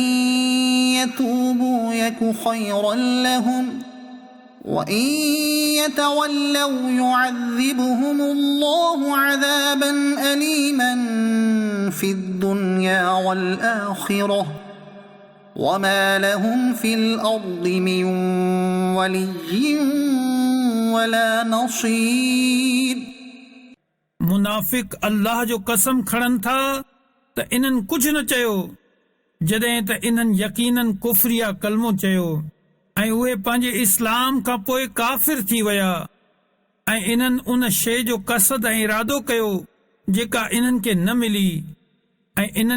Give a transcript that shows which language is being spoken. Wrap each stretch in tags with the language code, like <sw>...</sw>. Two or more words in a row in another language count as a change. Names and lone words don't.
<ar>يتوبوا يك خيرا لهم وإن يتولوا يعذبهم الله عذابا أليما في الدنيا والآخرة وما لهم في الأرض من ولي ولا نصير.</ar> <sd>मुनाफ़िक अल्लाह जो कसम खणनि था त इन्हनि कुझु न चयो जॾहिं त इन्हनि यकीनन कुफ्र या कलमो चयो ऐं उहे पंहिंजे इस्लाम खां पोइ काफ़िर थी विया ऐं इन्हनि उन शइ जो कसद ऐं इरादो कयो जेका इन्हनि खे न मिली ऐं इन्हनि</sd>